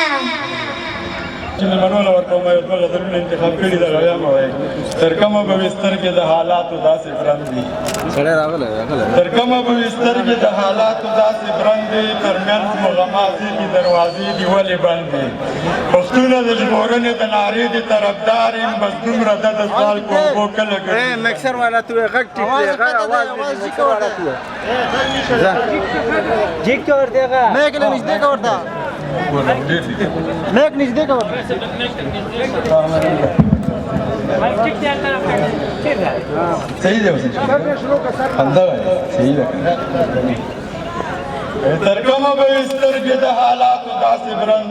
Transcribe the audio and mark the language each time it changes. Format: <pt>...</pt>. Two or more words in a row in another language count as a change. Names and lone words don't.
<ps>چې مېلمنو له ورکوم یو دوه غزلونه انتخاب کړي دي هغه هم وایي تر کومه به وي سترګې د حالاتو داسې برند دي تر کومه به وي سترګې د حالاتو داسې برند دي تر منځ مو غمازې دي دروازې دي ولې بند دي پښتونه د ژغورنې د نارې دي طرفدار یم بس دومره ده د سوال په اوبو کله ګرځي</ps> <ur>مکسر والا تو</ur> <ps>غږ ټیټ دی غږ اواز دی</ps> <ur>مکسر والا تو</ur> <ps>جیک کا ورته غا مې کله نږدې کا ورته مې نږدې کا ورته صحیح دی اوس خندا وایي صحیح ده تر کومه به وي سترګې د حالاتو داسې برند</ps>